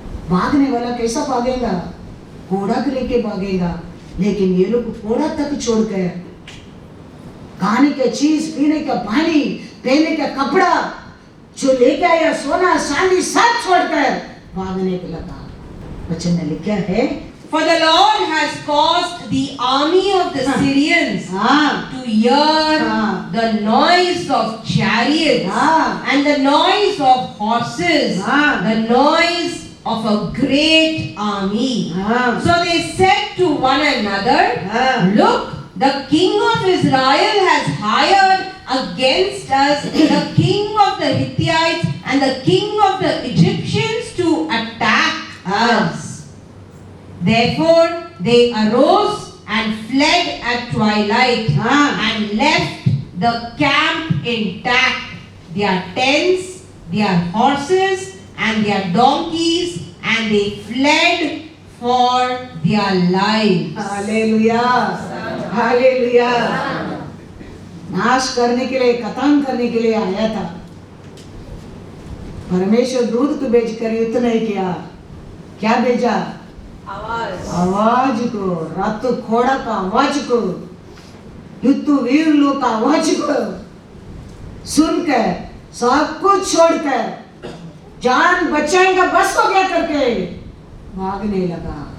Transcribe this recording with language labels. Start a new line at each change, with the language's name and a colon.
Hindi: भागने वाला कैसा भागेगा? घोड़ा को लेके भागेगा, लेकिन ये लोग घोड़ा तक छोड़कर खाने का चीज, पीने का पानी, पहनने का कपड़ा जो लेके आया, सोना चांदी सब छोड़कर भागने को लगा। वचन में लिखा है,
English: For the Lord has caused the army of the Syrians to hear the noise of chariots and the noise of horses, the noise of a great army. So they said to one another, look, the king of Israel has hired against us the king of the Hittites and the king of the Egyptians to attack us. Therefore they arose and fled at twilight and left the camp intact, their tents, their horses and their donkeys, and they fled for their lives.
Hindi: Hallelujah, hallelujah. नाश करने के लिए, खत्म करने के लिए आया था। परमेश्वर दूध को भेजकर युद्ध नहीं किया, क्या भेजा? आवाज को, रथ घोड़ा का आवाज को, युद्ध वीर लोग का आवाज को सुनकर सब कुछ छोड़कर जान बचाएगा बस हो गया करके भागने लगा।